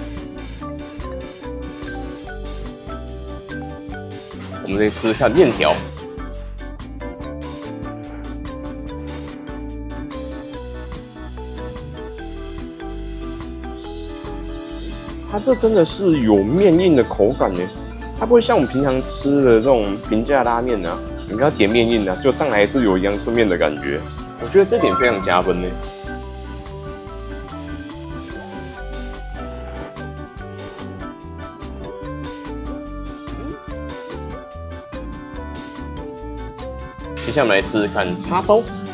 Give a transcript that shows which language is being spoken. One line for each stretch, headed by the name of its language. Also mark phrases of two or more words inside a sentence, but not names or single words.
Chinese: 我們再吃一下麵條。它這真的是有麵硬的口感耶。它不會像我們平常吃的這種平價拉麵啊，你跟它點麵硬啊，就上來是有陽春麵的感覺。我覺得這點非常加分呢。接下來我們來試試看叉燒。